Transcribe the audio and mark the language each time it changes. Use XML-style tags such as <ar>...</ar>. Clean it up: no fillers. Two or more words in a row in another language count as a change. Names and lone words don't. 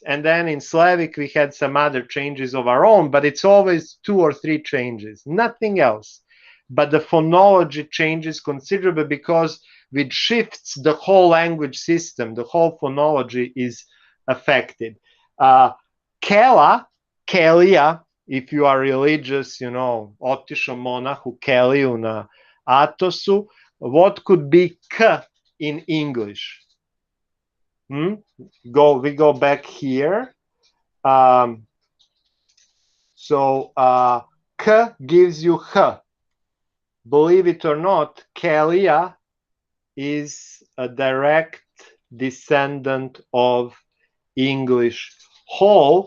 <en>And then in Slavic, we had some other changes of our own, but it's always 2 or 3 changes, nothing else. But the phonology changes considerably because with shifts, the whole language system, the whole phonology is affected. Kela, Kelia, if you are religious,</en> <sr>otišo monahu Keliju na Atosu,</sr> <en>what could be k in English? We go back here. So k gives you h. Believe it or not, Kelia is a direct descendant of English whole.</en>